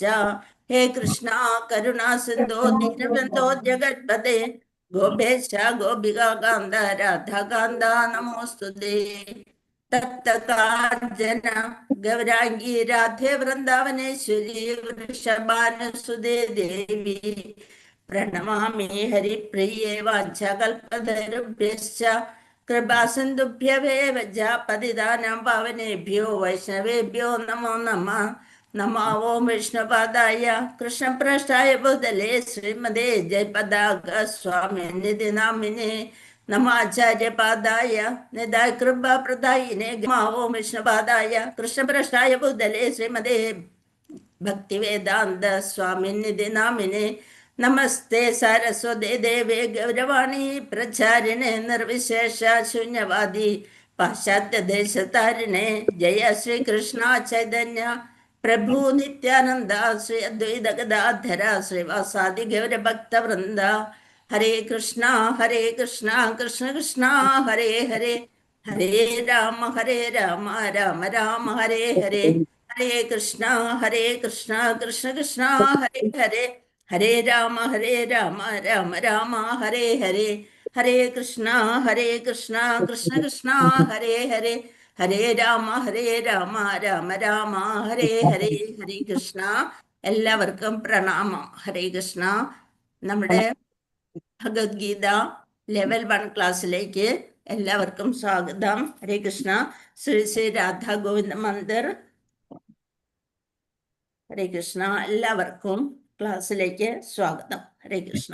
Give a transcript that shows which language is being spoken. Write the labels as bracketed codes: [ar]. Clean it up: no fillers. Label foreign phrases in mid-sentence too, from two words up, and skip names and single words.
[sa] ഹേ കൃഷ്ണ കരുണാ സിന്ധോ ദീനബന്ധോ ജഗത്പതേ ഗോപേശ ഗോപികാന്ത രാധാകാന്ത നമോസ്തുതേ. തപ്തകാഞ്ചന ഗൗരാംഗീ രാധേ വൃന്ദാവനേശ്വരി വൃഷഭാനുസുതേ ദേവി പ്രണമാമി ഹരിപ്രിയേ വാഞ്ചകൽപതരുഭ്യശ്ച കൃപാസിന്ധുഭ്യവേവ പതിതാനാം പാവനേഭ്യോ വൈഷ്ണവേഭ്യോ നമോ നമഃ. നമോ ഓം വിഷ്ണുപാദായ കൃഷ്ണപ്രേഷ്ഠായ ഭൂതലേ ശ്രീമതേ ജയപതാക സ്വാമിനിധി നാമിനേ നമോ ആചാര്യപാദായ നിദായ കൃപാപ്രദായിനേ. നമോ ഓം വിഷ്ണുപാദായ കൃഷ്ണപ്രേഷ്ഠായ ഭൂതലേ ശ്രീമതേ ഭക്തിവേദാന്ത സ്വാമിനിധി നാമിനേ നമസ്തേ സരസ്വതേ ദേവേ ഗൗരവാണി പ്രചാരിണേ നിർവിശേഷ ശൂന്യവാദി പാശ്ചാത്യദേശതാരിണേ. ജയ ശ്രീകൃഷ്ണ ചൈതന്യ പ്രഭു നിത്യാനന്ദ ശ്രീ അദ്വൈത ഗദാധര ശ്രീവാസാദി ഗൗരഭക്തവൃന്ദ. ഹരേ കൃഷ്ണ കൃഷ്ണ കൃഷ്ണ ഹരേ ഹരേ ഹരേ രാമ രാമ രാമ ഹരേ ഹരേ ഹരേ കൃഷ്ണ കൃഷ്ണ കൃഷ്ണ ഹരേ ഹരേ ഹരേ രാമ രാമ രാമ ഹരേ ഹരേ ഹരേ കൃഷ്ണ കൃഷ്ണ കൃഷ്ണ ഹരേ ഹരേ ഹരേ രാമ രാമ രാമ ഹരേ ഹരേ. [ml] ഹരേ കൃഷ്ണ. എല്ലാവർക്കും പ്രണാമം. ഹരേ കൃഷ്ണ. നമ്മുടെ ഭഗവത്ഗീത ലെവൽ 1 ക്ലാസ്സിലേക്ക് എല്ലാവർക്കും സ്വാഗതം. ഹരേ കൃഷ്ണ. ശ്രീ ശ്രീ രാധാ ഗോവിന്ദ മന്ദിർ. ഹരേ കൃഷ്ണ. എല്ലാവർക്കും ക്ലാസ്സിലേക്ക് സ്വാഗതം. ഹരേ കൃഷ്ണ.